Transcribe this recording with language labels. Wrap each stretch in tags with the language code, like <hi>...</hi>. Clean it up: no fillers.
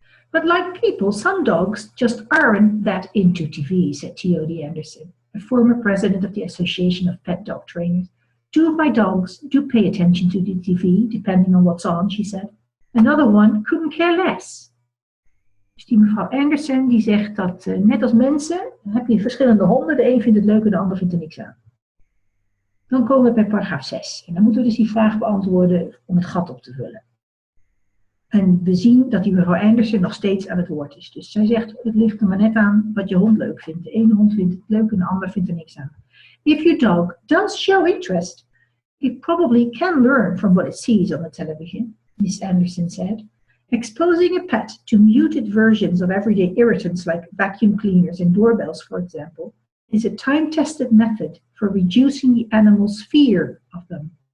<en>But like people, some dogs just aren't that into TV, said T.O.D. Anderson, a former president of the Association of Pet Dog Trainers. 2 of my dogs do pay attention to the TV, depending on what's on, she said. Another one couldn't care less.</en> <nl>Dus die mevrouw Anderson die zegt dat net als mensen heb je verschillende honden. De een vindt het leuk en de ander vindt er niks aan. Dan komen we bij paragraaf 6. En dan moeten we dus die vraag beantwoorden om het gat op te vullen. En we zien dat die mevrouw Anderson nog steeds aan het woord is. Dus zij zegt, het ligt er maar net aan wat je hond leuk vindt. De ene hond vindt het leuk en de ander vindt er niks aan.</nl> <en>If your dog does show interest, it probably can learn from what it sees on the television, Miss Anderson said. Exposing a pet to muted versions of everyday irritants like vacuum cleaners and doorbells, for example, is a time-tested method for reducing the animal's fear of them.</en>